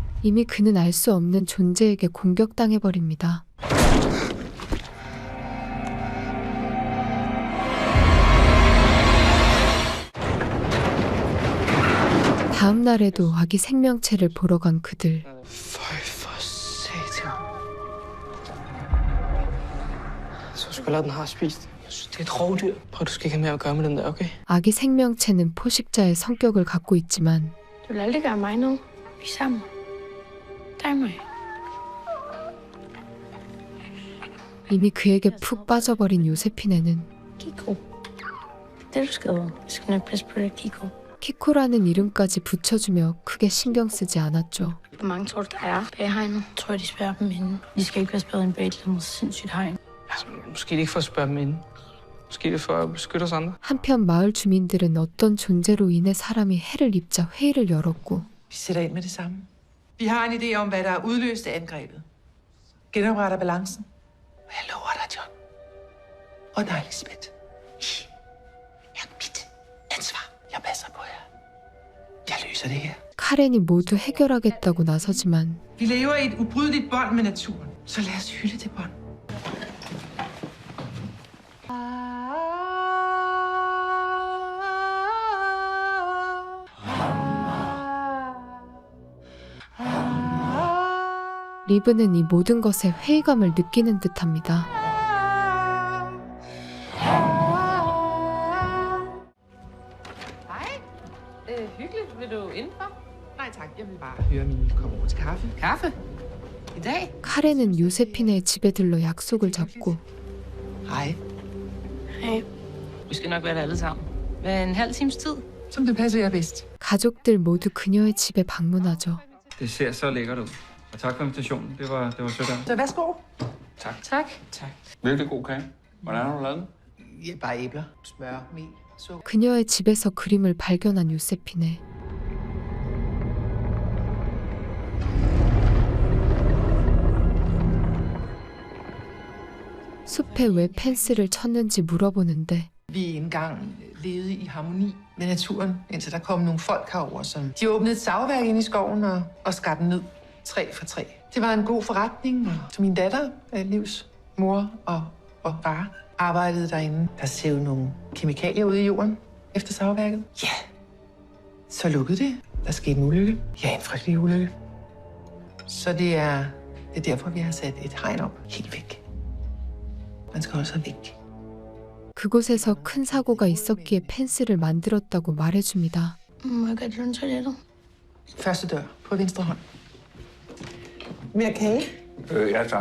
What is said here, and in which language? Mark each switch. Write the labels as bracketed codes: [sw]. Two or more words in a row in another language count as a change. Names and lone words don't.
[ko] 이미 그는 알 수 없는 존재에게 공격당해버립니다. 다음 날에도 아기 생명체를 보러 간 그들. [da] Så skulle jeg lade den have spist. Jeg synes, det er et rovdyr. Prøv, du skal ikke have mere at gøre med den der, okay? [ko] 아기 생명체는 포식자의 성격을 갖고 있지만 [da] Du vil aldrig gøre mig noget. Vi er sammen. Dig og mig. [ko] 이미 그에게 푹 빠져버린 요세피네는 [da] Kiko. Det er du skal. Jeg skal nok passe på dig, Kiko. [ko] 키코라는 이름까지 붙여주며 크게 신경 쓰지 않았죠. [da] Hvor mange tror du, der er bag hegnet? Tror jeg, de spærrer dem inde. De skal ikke være spærret inde bag et eller andet sindssygt hegn. Altså, måske det ikke for at spørge dem ind. Måske det for at beskytte os andre. [ko] 한편 마을 주민들은 어떤 존재로 인해 사람이 해를 입자 회의를 열었고 [da] Vi sætter ind med det samme. Vi har en idé om, hvad der udløste angrebet. Genopretter balancen. Og jeg lover dig, John. Og dig, Lisbeth. I er mit ansvar. Jeg passer på jer. Jeg løser det her. [ko] 카렌이 모두 해결하겠다고 나서지만 [da] Vi lever i et ubrydeligt bånd med naturen. Så lad os hylde det bånd. [ko] 리브는 이 모든 것에 회의감을 느끼는 듯합니다. [da] Hyggeligt. Vil du indenfor? Nej tak, jeg vil bare høre min komme over til kaffe. Kaffe? I dag? [ko] 카렌은 요세피네의 집에 들러 약속을 잡고 [da] Hej. Hej. Vi skal nok være der alle sammen. Hvad en halv times tid? Som det passer jer bedst. [ko] 가족들 모두 그녀의 집에 방문하죠. [da] Det ser så lækkert ud. Og tak for invitationen. Det var sødt af dig. Så værsgo. Tak. Tak. Tak. Virkelig god kage. Hvordan har du lavet den? Ja, bare æbler, smør, mel, sukker. [ko] 그녀의 집에서 그림을 발견한 요세피네. 숲에 왜 펜스를 쳤는지 물어보는데 [da] Vi engang levede i harmoni med naturen, indtil der kom nogle folk herover, som de åbnede et savværk ind i skoven og skar den ned, træ for træ. Det var en god forretning, og så min datter, Livs mor og far, arbejdede derinde. Der sævede nogle kemikalier ud i jorden efter savværket. Ja, så lukkede det. Der skete en ulykke. Ja, en frygtelig ulykke. Så det er derfor, vi har sat et hegn op helt væk. Man skal holde sig væk. [ko] 그곳에서 큰 사고가 있었기에 펜스를 만들었다고 말해줍니다. [da] Må jeg godt låne toilettet? Første dør på venstre hånd. Mere kage? Ja, tak.